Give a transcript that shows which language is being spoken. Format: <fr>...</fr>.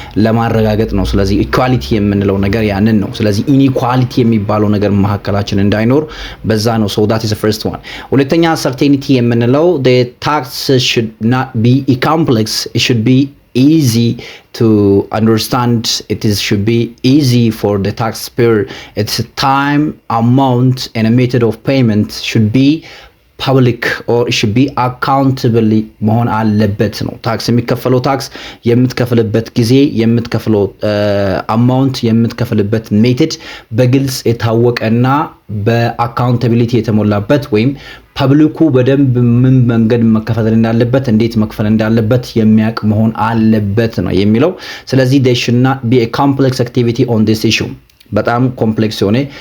<am>ለማረጋገጥ ነው። ስለዚህ ኢኳሊቲ የምንለው ነገር ያንን ነው። ስለዚህ ኢኒኳሊቲ የሚባለው ነገር መካከላችን እንዳይኖር በዛ ነው።</am> <en>so that is the first one።</en> <am>ሁለተኛ certainty የምንለው</am> <en>the tax should not be complex, it should be easy to understand. Should be easy for the taxpayer. Its time, amount and a method of payment should be</en> <am>ፐብሊክ ኦር</am> <en>should be accountable</en> <am>መሆን አለበት ነው። ታክስ የሚከፈለው ታክስ የምትከፍልበት ጊዜ፣ የምትከፍለው አማውንት፣ የምትከፍልበት ሜተድ በግልጽ የታወቀና በአካውንታቢሊቲ የተሞላበት ወይም ፐብሊኩ በደንብ ምን መንገድ መከፈል እንዳለበት፣ እንዴት መክፈል እንዳለበት የሚያውቅ መሆን አለበት ነው የሚለው። ስለዚህ</am> <en>they should not be a complex activity on this issue።</en> <am>በጣም ኮምፕሌክስ የሆነ</am>